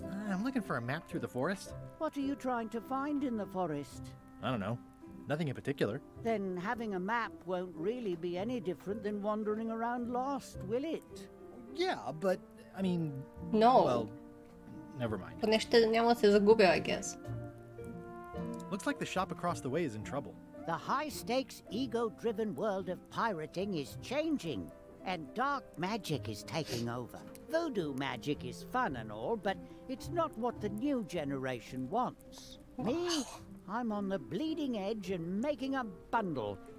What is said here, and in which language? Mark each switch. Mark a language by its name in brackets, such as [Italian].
[English] I'm looking for a map through the forest. What are you trying to find in the forest? I don't know. Nothing in particular. Then having a map won't really be any different than wandering around lost, will it? Yeah, but, I mean... No. Well, never mind. [Bulgarian] Поне ще няма да се загубя, [English] I guess. Looks like the shop across the way is in trouble. The high-stakes, ego-driven world of pirating is changing, and dark magic is taking over. Voodoo magic is fun and all, but it's not what the new generation wants. Me, I'm on the bleeding edge and making a bundle.